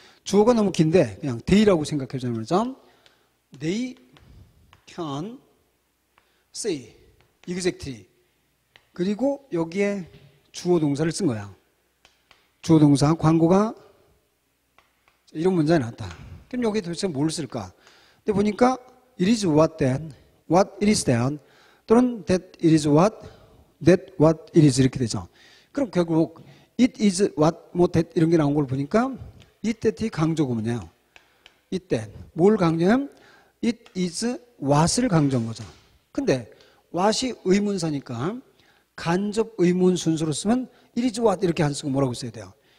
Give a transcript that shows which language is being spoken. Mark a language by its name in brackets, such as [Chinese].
[Korean] 주어가 너무 긴데 그냥 they라고 생각해 주는 거죠. [English] They can say exactly. [Korean] 그리고 여기에 주어 동사를 쓴 거야. 주어 동사 광고가 이런 문장이 나왔다. 그럼 여기 도대체 뭘 쓸까? 근데 보니까 [English] it is what it is that, [Korean] 또는 [English] that it is what it is [Korean] 이렇게 되죠. 그럼 결국 [English] it is what, that [Korean] 이런 게 나온 걸 보니까 it that이 강조구문이에요. [English] it that. [Korean] 뭘 강조하면 [English] it is what [Korean] 을 강조한 거죠. 근데 what이 의문사니까 간접 의문 순서로 쓰면 [English] it is what [Korean] 이렇게 안 쓰고 뭐라고 써야 돼요?